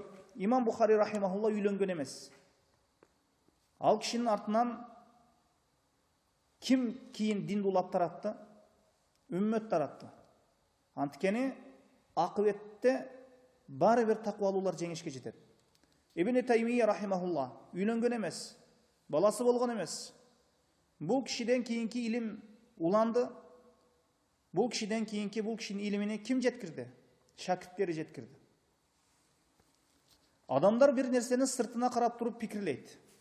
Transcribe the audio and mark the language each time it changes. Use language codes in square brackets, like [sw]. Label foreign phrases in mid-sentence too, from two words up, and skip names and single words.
[ky] Имам Бухари рахимахулла үйлөнгөн эмес. Ал кишинин артынан ким кийин динди улап таратты? Үммөт таратты. Анткени акыбетте баары бир такыбалуулар жеңишке жетет. Ибн Таймия рахимахулла үйлөнгөн эмес, баласы болгон эмес. Бул кишиден кийинки илим уланды. Бул кишиден кийинки бул кишинин илимине ким жеткирди? Шакирттери жеткирди. Адамдар бир нерсени сыртына карап туруп пикирлейт.